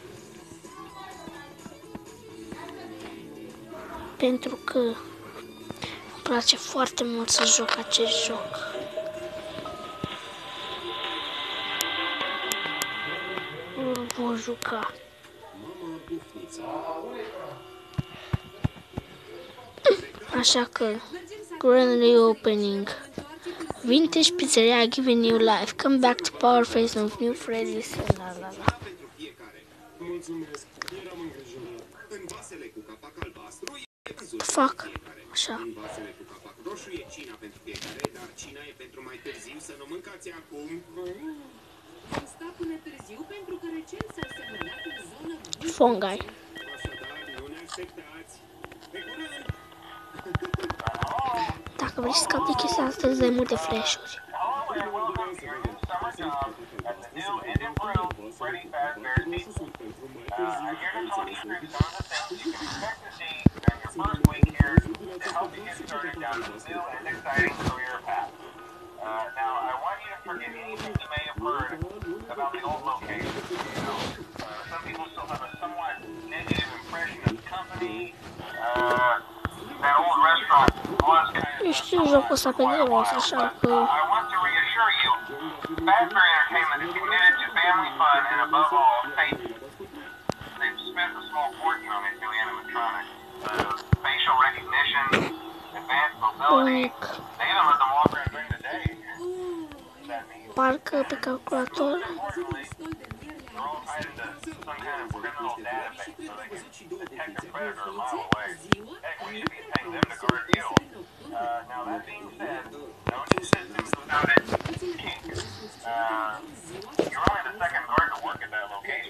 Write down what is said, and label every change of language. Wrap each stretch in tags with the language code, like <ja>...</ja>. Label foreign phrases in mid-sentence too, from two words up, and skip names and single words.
<ro>Pentru că îmi place foarte mult să joc acest joc. Îl voi juca. Așa că</ro> <en>grand reopening. Vintage Pizzeria giving new life. Come back to Power Face of New Freddy's. La la la. Fuck. Așa.</en> <ro>Fungi. Dacă vrei să scapi de chestia asta, îți dai multe flash-uri.</ro> <en>Now, I want you to forget anything you may have heard about the old location. Some people still have a somewhat negative impression of the company. That old restaurant was kind of...</en> <ro>Nu știu jocul ăsta pe de rost, așa că...</ro> <en>I want to reassure you, Fazbear Entertainment is committed to family fun and above all, safety. They've spent a small fortune on these new animatronics. Facial recognition, advanced mobility. They even let them walk around during the day.</en> <ro>Parcă pe calculator.</ro> <en>Now that being said, no new systems without its kink. You're only the second guard to work at that location.</en>